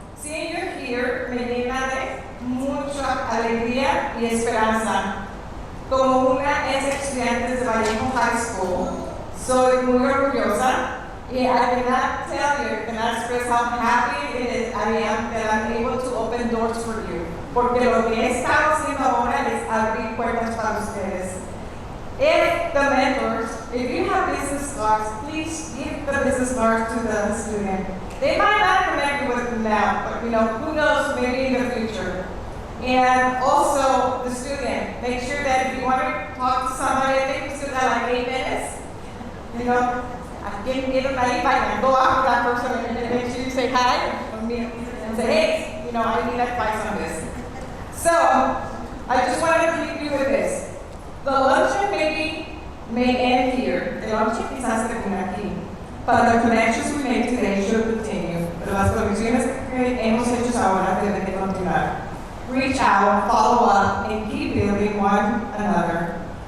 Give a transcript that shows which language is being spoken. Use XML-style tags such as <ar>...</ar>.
<en>Seeing you here</en> <es>me llena de mucha alegría y esperanza. Como una ex estudiante de Vallejo High School, soy muy orgullosa.</es> <en>I cannot tell you, cannot express how happy it is I am that I'm able to open doors for you.</en> <es>Porque lo que he estado haciendo ahora es abrir puertas para ustedes.</es> <en>If the mentors, if you have business cards, please give the business cards to the student. They might not connect with them now, but you know, who knows, maybe in the future. And also the student, make sure that if you want to talk to somebody, I think we still got like 8 minutes. You know, I can get them ahí, go after that person and make sure you say hi and say, hey, you know, I need advice on this. So, I just wanted to leave you with this. The luncheon may end here.</en> <es>El luncheon quizás termina aquí.</es> <en>But the connections we made today should continue.</en> <es>Pero las conexiones que hemos hecho ahora deben de continuar.</es> <en>Reach out, follow up, and keep building one another.</en>